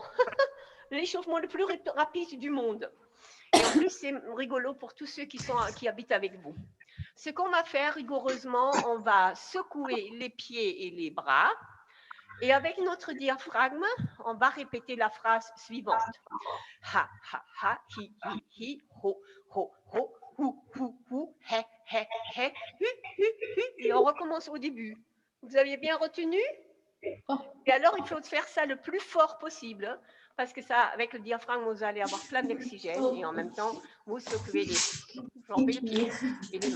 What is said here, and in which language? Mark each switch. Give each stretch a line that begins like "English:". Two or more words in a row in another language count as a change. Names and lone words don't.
French: L'échauffement le plus rapide du monde. Et en plus, c'est rigolo pour tous ceux qui habitent avec vous. Ce qu'on va faire rigoureusement, on va secouer les pieds et les bras. Et avec notre diaphragme, on va répéter la phrase suivante. Ha, ha, ha, hi, hi, hi, ho, ho, ho, hou, hou, hou, he, he, he, hu, hu, hu. Et on recommence au début. Vous aviez bien retenu? Et alors, il faut faire ça le plus fort possible, parce que ça, avec le diaphragme, vous allez avoir plein d'oxygène et en même temps, vous secouez les jambes et les pieds et les mains.